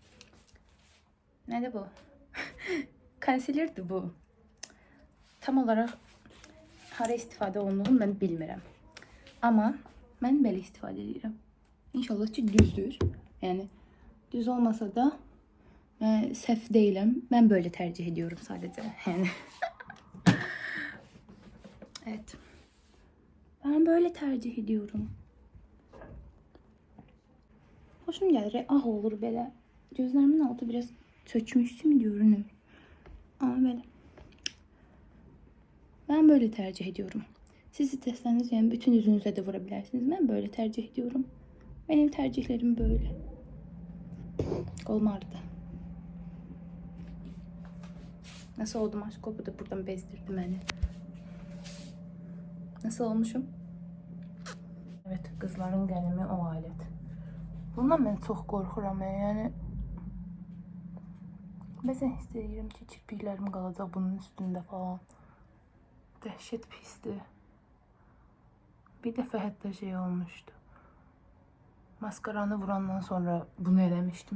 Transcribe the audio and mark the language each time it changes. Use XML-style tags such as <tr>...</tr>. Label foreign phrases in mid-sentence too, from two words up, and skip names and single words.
<az>Nədir bu? Concealer'dir bu. Tam olaraq hara istifadə olunduğunu mən bilmirəm. Amma mən belə istifadə edirəm. İnşallah ki düzdür. Yəni düz olmasa da mən səhv deyiləm.</az> <tr>Mən böyle tercih ediyorum sadəcə.</tr> <az>Yəni evet.</az> <tr>Ben böyle tercih ediyorum.</tr> <az>Hoşum gəlir. Ah olur belə. Gözlərimin altı biraz çökmüş kimi görünür.</az> <tr>Ama böyle. Ben böyle tercih ediyorum. Siz isteseniz yani bütün yüzünüze de vurabilirsiniz. Ben böyle tercih ediyorum. Benim tercihlerim böyle. Kolum ağrıdı. Nasıl oldum aşko? Bu da buradan bezdirdi beni. Nasıl olmuşum? Evet, kızların gəlimi o alet.</tr> <az>Bundan mən çox qorxuram yani. Bəzən hiss edirəm ki, kirpiklərim qalacaq bunun üstündə falan. Dəhşət pisdir. Bir dəfə hətta şey olmuşdu. Maskaranı vurandan sonra bunu eləmişdim.</az>